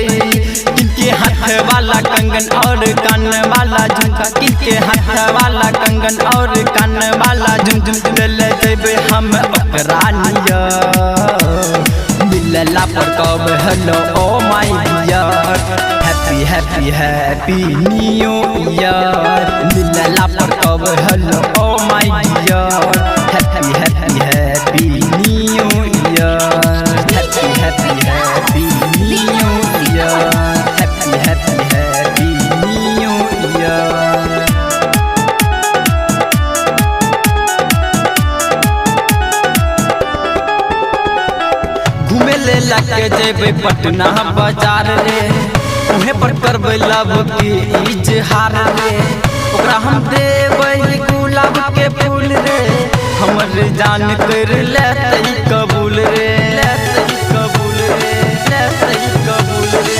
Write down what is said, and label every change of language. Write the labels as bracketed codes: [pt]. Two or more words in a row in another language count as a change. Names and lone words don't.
[mai] किनके हाथ वाला कंगन और कान वाला झुमका, किनके हाथ वाला कंगन और कान वाला झुमझुम ले जैबै हम ओकरा नियर। मिलला पर कब [en] hello oh my dear, happy happy happy new year. [mai] मिलला पर कब [en] hello oh my dear, happy happy happy new year. happy happy happy new year, happy happy happy new year. [mai] घूमे ले लगे जेबै पटना बाजार रे, उहे पर करबै लव के इजहार रे। ओकरा हम देबै गुलाब के फूल रे, हमर जान कर लेतै कबूल रे, लेतै कबूल रे, लेतै कबूल रे।